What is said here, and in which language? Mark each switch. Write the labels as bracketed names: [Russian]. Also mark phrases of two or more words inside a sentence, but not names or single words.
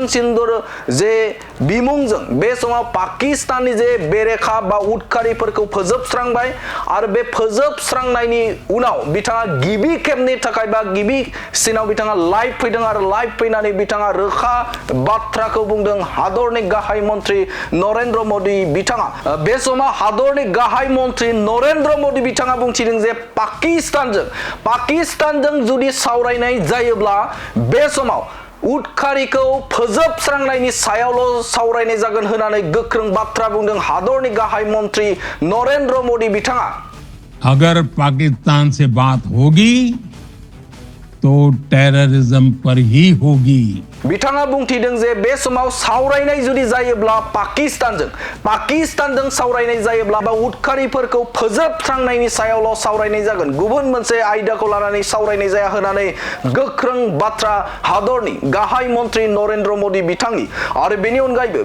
[Bodo] सिन्दुर जे बिमुंजों बे समाव पाकिस्ताननि जे बेरेखा बा उदखारिफोरखौ फोजोबस्रांबाय आरो बे फोजोबस्रांनायनि उनाव बिथाङा गिबि खेबनि थाखाय बा गिबिसिनाव बिथाङा लाइभ फैदों आरो लाइभ फैनानै बिथाङा रोखा बाथ्राखौ बुंदों हादरनि गाहाय मन्त्रि नरेन्द्र मोदी बिथाङा बे समाव हादरनि गाहाय मन्त्रि नरेन्द्र मोदी बिथाङा बुंथिदों जे पाकिस्तानजों जुदि सावरायनाय जायोब्ला बे समाव उदखारिखौ फोजोबस्रांनायनि सायावल' सावरायनाय जागोन होननानै गोख्रों बाथ्रा बुंदों हादरनि गाहाय मन्त्रि नरेन्द्र मोदी बिथाङा [Hindi] अगर पाकिस्तान से बात होगी तो टेररिज्म पर ही होगी [Bodo] बिथाङा बुंथिदों जे बे समाव सावरायनाय जुदि जायोब्ला पाकिस्तानजों सावरायनाय जायोब्ला बा उदखारिफोरखौ फोजोबस्रांनायनि सायावल' सावरायनाय जागोन गुबुन मोनसे आयदाखौ लानानै सावरायनाय जाया होननानै गोख्रों बाथ्रा हादरनि गाहाय मन्त्रि नरेन्द्र मोदी बिथांनि आरो बेनि अनगायैबो